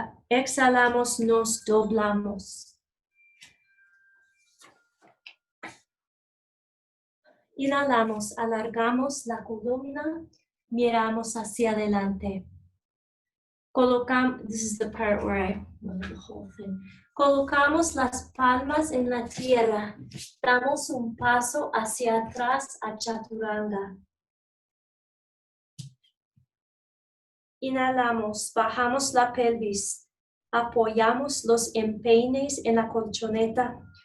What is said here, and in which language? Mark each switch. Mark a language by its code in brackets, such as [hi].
[es] Exhalamos, nos doblamos. Inhalamos, alargamos la columna, miramos hacia adelante. [en] This is the part where I the whole thing. [es] Colocamos las palmas en la tierra. Damos un paso hacia atrás a Chaturanga. Inhalamos, bajamos la pelvis. Apoyamos los empeines en la colchoneta.